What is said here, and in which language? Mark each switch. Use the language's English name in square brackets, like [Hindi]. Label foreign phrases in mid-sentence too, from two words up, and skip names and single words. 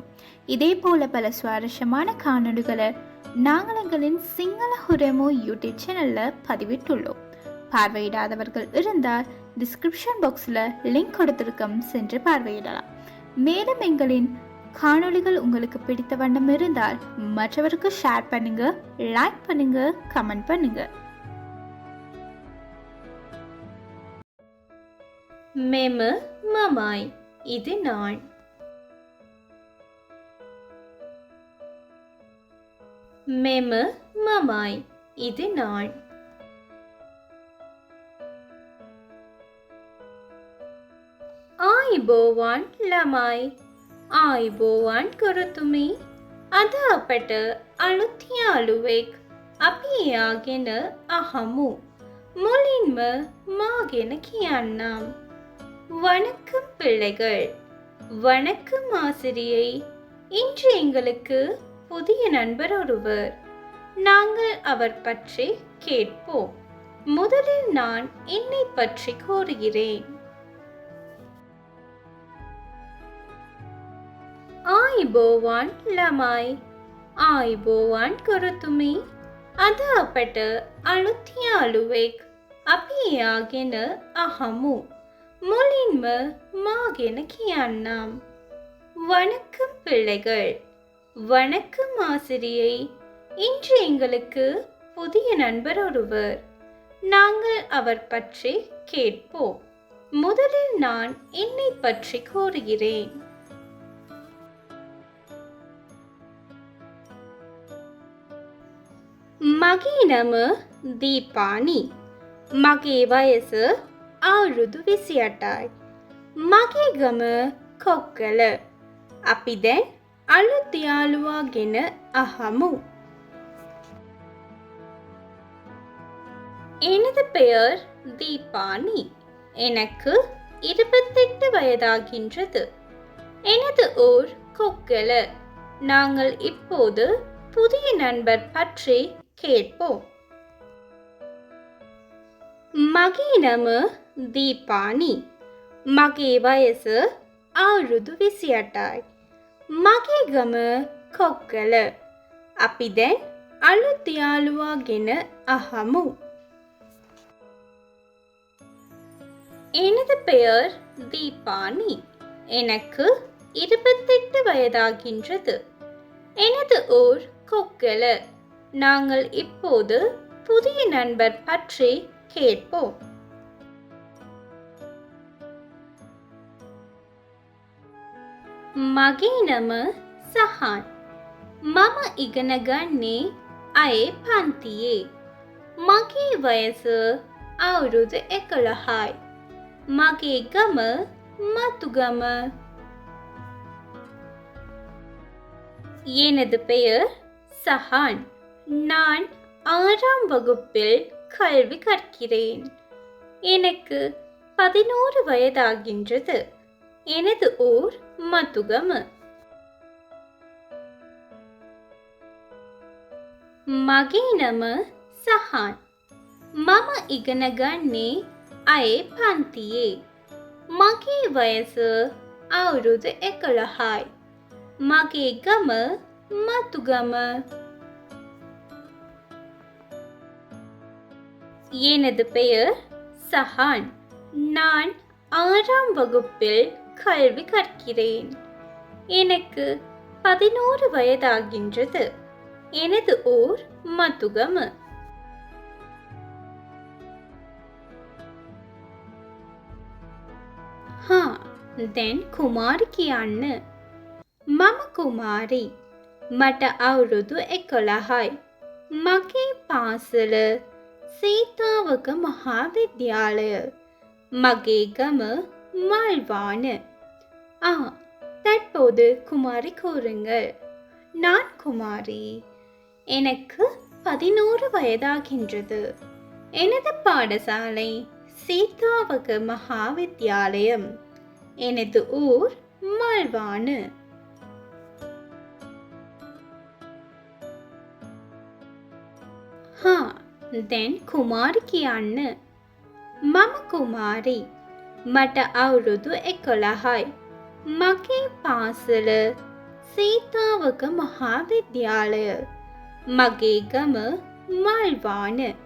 [Tamil] இதே போல பல சுவாரஸ்யமான காணொலிகளை நாங்கள் எங்களின் சிங்கள ஹுரமோ யூடியூப் சேனலில் பதிவிட்டுள்ளோம். பார்வையிடாதவர்கள் இருந்தால் [English] description box-il [Tamil] லிங்க் கொடுத்திருக்கோம், சென்று பார்வையிடலாம். மேலும் எங்களின் காணொலிகள் உங்களுக்கு பிடித்த வண்ணம் இருந்தால் மற்றவருக்கு ஷேர் பண்ணுங்க, லைக் பண்ணுங்க, கமெண்ட் பண்ணுங்க. [Sinhala] මෙම මමයි [Tamil] இது நான். [Sinhala] මෙම මමයි [Tamil] இது நான். [Sinhala] ආයිබෝවන් ළමයි, ආයිබෝවන් ගුරුතුමී. අද අපට අලුත් යාළුවෙක් අපි එයාගෙන අහමු. මුලින්ම මා ගැන කියන්නම්. [Tamil] வணக்கம் பிள்ளைகள். வணக்கம் ஆசிரியை. இன்று எங்களுக்கு புதிய நண்பர் ஒருவர். நாங்கள் அவர் பற்றி கேட்போம். முதலில் நான் என்னை பற்றி கூறுகிறேன். [Sinhala] ආයිබෝවන් ළමයි, ආයිබෝවන් ගුරුතුමී. අද අපට අලුත් යාළුවෙක් අපි එයාගෙන අහමු. මුලින්ම මා ගැන කියන්නම්. [Tamil] வணக்கம் பிள்ளைகள். வணக்கம் ஆசிரியை. இன்று எங்களுக்கு புதிய நண்பர் ஒருவர். நாங்கள் அவர் பற்றி கேட்போம். முதலில் நான் என்னை பற்றி கூறுகிறேன். [Sinhala] මගේ නම දීපානි. මගේ වයස අවුරුදු 28යි. මගේ ගම කොක්කල. අපි දැන් අලුත් යාළුවා ගෙන අහමු. [Tamil] எனது பெயர் தீபானி. எனக்கு 28 வயதாகின்றது. எனது ஊர் கொக்கல. நாங்கள் இப்போது புதிய நண்பர் பற்றி கேட்போம். [Sinhala] මගේ නම දීපානි. මගේ වයස අවුරුදු 28යි. මගේ ගම කොක්කල. අපි දැන් අලුත් යාළුවා ගෙන අහමු. [Tamil] எனது பெயர் தீபானி. எனக்கு 28 வயதாகின்றது. எனது ஊர் கொக்கல. நாங்கள் இப்போது புதிய நண்பர் பற்றி கேட்போம். [Sinhala] මගේ නම සහන්. මම ඉගෙන ගන්නේ අයේ පන්තියේ. මගේ වයස අවුරුදු 11යි. මගේ ගම මතුගම. [Tamil] எனது பெயர் சஹான். நான் 6ஆம் வகுப்பில் கல்வி கற்கிறேன். எனக்கு 11 வயதாகின்றது. எனது ஊர் மதுகம. [Sinhala] මගේ නම සහන්. මම ඉගෙන ගන්නේ අයේ පන්තියේ. මගේ වයස අවුරුදු 11යි. මගේ ගම මතුගම. [Tamil] எனது பெயர் சஹான். நான் 6ஆம் வகுப்பில் கல்வி கற்கிறேன். எனக்கு 11 வயதாகின்றது. எனது ஊர் மதுகம. [Sinhala] දැන් කුමාරි කියන්න. මම කුමාරි. මට අවුරුදු 11යි. මගේ පාසල සීතාවක මහාවිද්‍යාලය. මගේ ගම මල්වාන. [Tamil] தற்போது குமாரி கூறுங்கள். நான் குமாரி. எனக்கு 11 வயதாகின்றது. எனது பாடசாலை சீதாவக மகாவித்யாலயம். எனது ஊர் மால்வானு. हाँ, [Sinhala] දැන් කුමාරි කියන්න. මම කුමාරි. මට අවුරුදු 11යි. මගේ පාසල සීතාවක මහාවිද්‍යාලය. මගේ ගම මල්වාන.